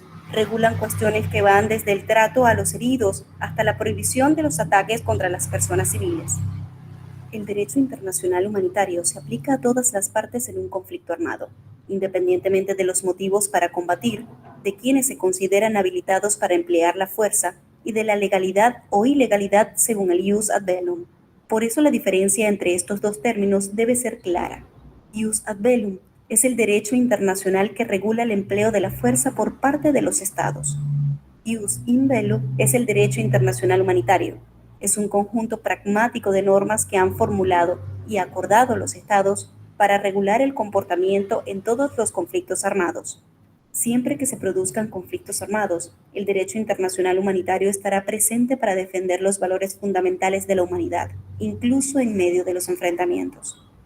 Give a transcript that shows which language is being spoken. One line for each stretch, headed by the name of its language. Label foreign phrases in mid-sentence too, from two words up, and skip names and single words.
Spanish: Regulan cuestiones que van desde el trato a los heridos hasta la prohibición de los ataques contra las personas civiles. El derecho internacional humanitario se aplica a todas las partes en un conflicto armado, independientemente de los motivos para combatir, de quienes se consideran habilitados para emplear la fuerza y de la legalidad o ilegalidad según el
Latin: ius ad bellum.
Spanish: Por eso la diferencia entre estos 2 términos debe ser clara.
Latin: Ius ad bellum
Spanish: es el derecho internacional que regula el empleo de la fuerza por parte de los estados.
Latin: Ius in bello
Spanish: es el derecho internacional humanitario. Es un conjunto pragmático de normas que han formulado y acordado los estados para regular el comportamiento en todos los conflictos armados. Siempre que se produzcan conflictos armados, el derecho internacional humanitario estará presente para defender los valores fundamentales de la humanidad, incluso en medio de los enfrentamientos.